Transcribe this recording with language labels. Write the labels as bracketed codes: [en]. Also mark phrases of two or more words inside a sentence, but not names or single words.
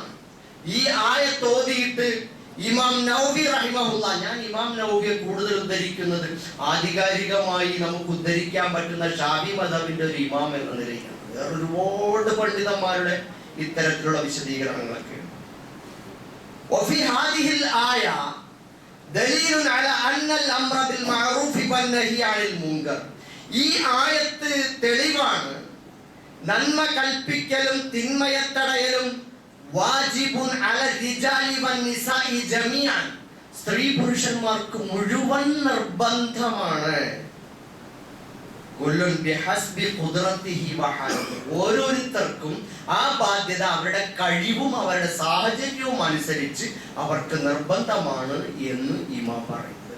[ml] ഈ ആയത്ത് ഓതിയിട്ട് ഇമാം നവവി റഹിമഹുല്ല, ഞാൻ ഇമാം നവവിയെ കൂടുതൽ ഉദ്ധരിക്കുന്നത് ആധികാരികമായി നമുക്ക് ഉദ്ധരിക്കാൻ പറ്റുന്ന ഷാഫി മദ്ഹബിന്റെ ഒരു ഇമാം എന്ന നിലയിലാണ്. വേറെ ഒരുപാട് പണ്ഡിതന്മാരുടെ ഇത്തരത്തിലുള്ള വിശദീകരണങ്ങളൊക്കെ. [ar] وفي هذه الآية دليل على أن الأمر بالمعروف والنهي عن المنكر. [ml] ഈ ആയത്ത് തെളിവാണ് നന്മ കൽപ്പിക്കലും തിന്മയെ തടയലും [ar] واجب على الرجال والنساء جميعا, [ml] സ്ത്രീ പുരുഷന്മാർക്ക് മുഴുവൻ നിർബന്ധമാണ്. [ar] كل بحسب قدرته وحاله, [ml] ഓരോരുത്തർക്കും ആ ബാധ്യത അവരുടെ കഴിവും അവരുടെ സാഹചര്യവും അനുസരിച്ച് അവർക്ക് നിർബന്ധമാണ് എന്ന് ഇമാം പറയുന്നത്.